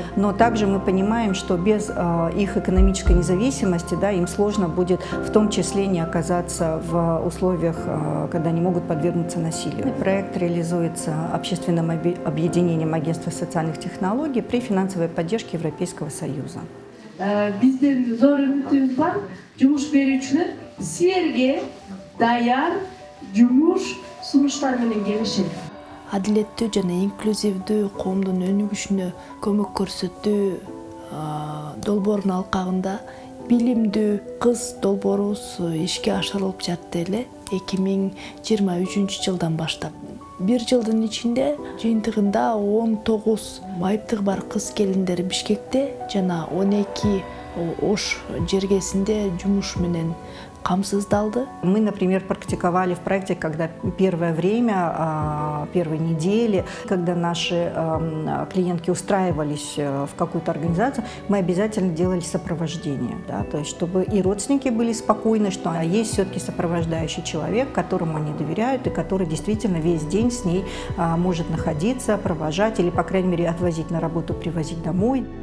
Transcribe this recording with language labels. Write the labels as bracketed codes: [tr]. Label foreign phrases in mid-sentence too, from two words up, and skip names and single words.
[ru] Но также мы понимаем, что без их экономической независимости, им сложно будет в том числе не оказаться в условиях, когда они могут подвергнуться насилию. Проект реализуется общественным объединением Агентства социальных технологий при финансовой поддержке Европейского Союза. [ky] Биздин зор үмүтүбүз бар, жумуш берүүчүлөр силерге даяр жумуш сунуштар менен келишет. Адилеттүү жана инклюзивдүү коомдун өнүгүшүнө көмөк көрсөтүү долбоорунун алкагында билимдүү кыз долбоорубуз ишке ашырылып жатты эле 2023 жылдан баштап. Бир жылдын ичинде жыйынтыгында 19 майыптыгы бар кыз келиндер Бишкекте жана 12 Ош жергесинде жумуш менен камсыздалды. [ru] Мы, например, практиковали в проекте, когда первое время, первые недели, когда наши клиентки устраивались в какую-то организацию, мы обязательно делали сопровождение. То есть, чтобы и родственники были спокойны, что есть все-таки сопровождающий человек, которому они доверяют и который действительно весь день с ней может находиться, провожать или, по крайней мере, отвозить на работу, привозить домой.